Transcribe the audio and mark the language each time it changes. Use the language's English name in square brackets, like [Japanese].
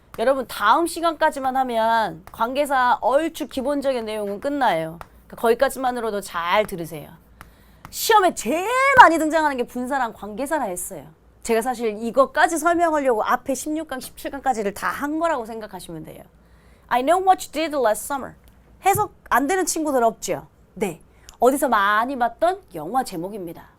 [Korean] 여러분 다음 시간까지만 하면 관계사 얼추 기본적인 내용은 끝나요. 그러니까 거기까지만으로도 잘 들으세요. 시험에 제일 많이 등장하는 게 분사랑 관계사라 했어요. 제가 사실 이것까지 설명하려고 앞에 16강, 17강까지를 다 한 거라고 생각하시면 돼요. [English] I know what you did last summer. [Korean] 해석 안 되는 친구들 없죠? 네. 어디서 많이 봤던 영화 제목입니다.